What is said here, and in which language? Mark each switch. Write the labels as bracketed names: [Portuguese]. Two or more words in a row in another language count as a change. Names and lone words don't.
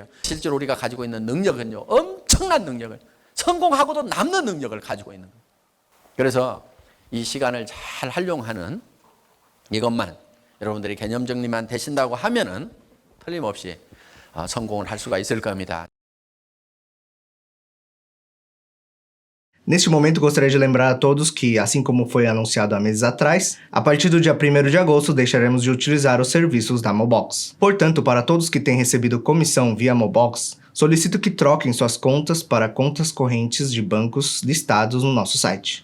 [Korean] 실제로 우리가 가지고 있는 능력은요, 엄청난 능력을, 성공하고도 남는 능력을 가지고 있는 거예요. 그래서 이 시간을 잘 활용하는 이것만 여러분들이 개념 정리만 되신다고 하면은 틀림없이 성공을 할 수가 있을 겁니다. [Portuguese] Neste momento, gostaria de lembrar a todos que, assim como foi anunciado há meses atrás, a partir do dia 1º de agosto deixaremos de utilizar os serviços da Mobox. Portanto, para todos que têm recebido comissão via Mobox, solicito que troquem suas contas para contas correntes de bancos listados no nosso site.